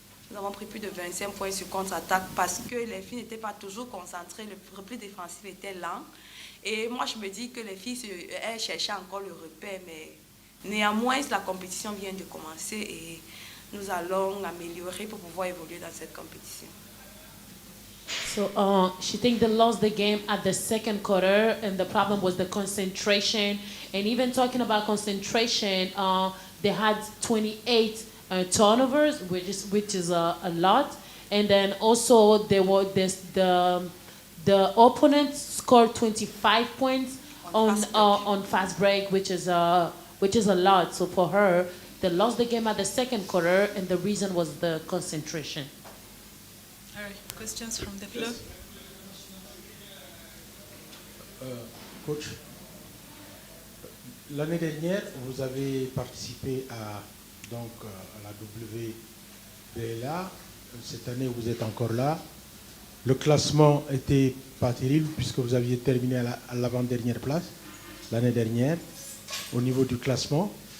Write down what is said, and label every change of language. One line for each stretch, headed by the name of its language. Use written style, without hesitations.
French: Nous avons pris plus de 25 points sur contre-attaque parce que les filles n'étaient pas toujours concentrées, le repli défensif était lent. Et moi, je me dis que les filles, elles cherchaient encore le repère, mais néanmoins, la compétition vient de commencer et nous allons améliorer pour pouvoir évoluer dans cette compétition.
English: So she think they lost the game at the second quarter, and the problem was the concentration. And even talking about concentration, they had 28 turnovers, which is a lot. And then also there was the opponent scored 25 points on fast break, which is a lot. So for her, they lost the game at the second quarter, and the reason was the concentration. All right, questions from the floor?
French: Coach, l'année dernière, vous avez participé à la Et là, cette année, vous êtes encore là. Le classement n'était pas terrible puisque vous aviez terminé à l'avant-dernière place l'année dernière au niveau du classement.